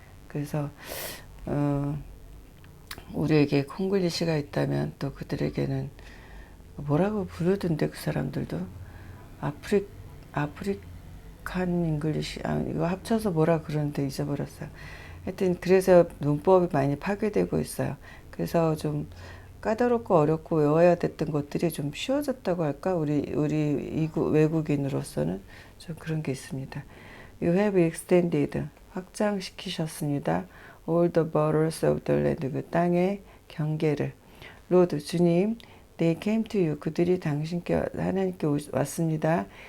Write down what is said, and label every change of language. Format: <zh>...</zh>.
<ko>그래서 우리에게 콩글리시가 있다면 또 그들에게는 뭐라고 부르던데, 그 사람들도 아프리칸 잉글리시, 이거 합쳐서 뭐라 그러는데 잊어버렸어요. 하여튼 그래서 문법이 많이 파괴되고 있어요. 그래서 좀 까다롭고 어렵고 외워야 됐던 것들이 좀 쉬워졌다고 할까? 우리 외국인으로서는 좀 그런 게 있습니다.</ko> <en>You have extended.</en> <ko>확장시키셨습니다.</ko> <en>All the borders of the land.</en> <ko>그 땅의 경계를.</ko> <en>Lord, 주님, they came to you.</en> <ko>그들이 당신께, 하나님께 왔습니다.</ko>